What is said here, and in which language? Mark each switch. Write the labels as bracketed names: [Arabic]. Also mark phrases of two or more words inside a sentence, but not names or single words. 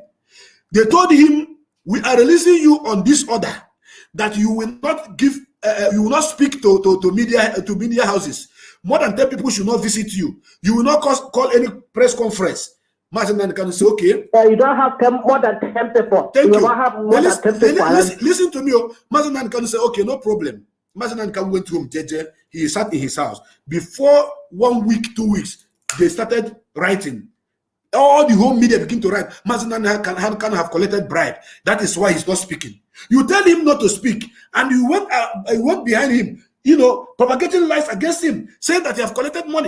[English] They told him, we are releasing you on this order that you will not give, you will not speak to media houses. More than 10 people should not visit you. You will not call any press conference. Mazen Nnamdi Kanu say, okay. You don't have more than 10 people. Thank you. Don't have more than 10 people. Listen to me. Mazen Nnamdi Kanu say, okay, no problem. Mazen Nnamdi Kanu went home, JJ. He sat in his house. Before 1 week, 2 weeks, they started writing. All the home media begin to write. Mazen Nnamdi Kanu have collected bribe. That is why he's not speaking. You tell him not to speak, and you went behind him, propagating lies against him, saying that he have collected money.